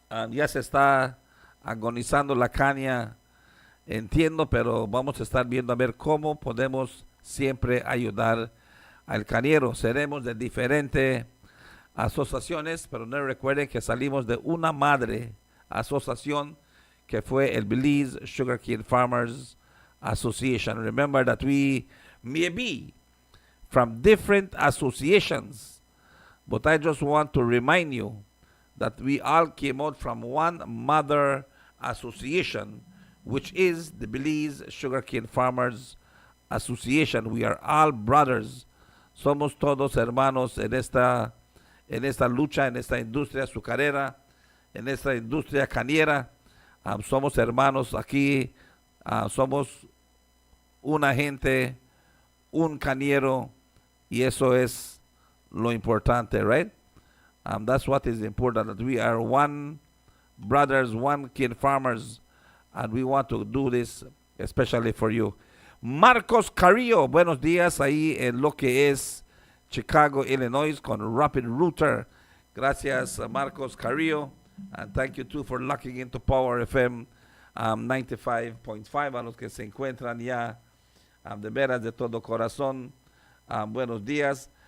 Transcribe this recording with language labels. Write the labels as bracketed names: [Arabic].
[Spanish] Ya se está agonizando la caña, entiendo, pero vamos a estar viendo a ver cómo podemos siempre ayudar al cañero. Seremos de diferentes asociaciones, pero no recuerden que salimos de una madre asociación que fue el Belize Sugarcane Farmers Association. [English] Remember that we may be from different associations, but I just want to remind you that we all came out from one mother association, which is the Belize Sugarcane Farmers Association. We are all brothers. [Spanish] Somos todos hermanos en esta lucha, en esta industria azucarera, en esta industria cañera. Somos hermanos aquí. Somos una gente, un cañero, y eso es lo importante, right? [English] That's what is important, that we are one brothers, one kid farmers, and we want to do this especially for you. [Spanish] Marcos Carrillo, buenos días ahí en lo que es Chicago, Illinois, con Rapid Router. Gracias, Marcos Carrillo, [English] and thank you too for locking into Power FM 95.5. [Spanish] A los que se encuentran ya de veras de todo corazón, buenos días.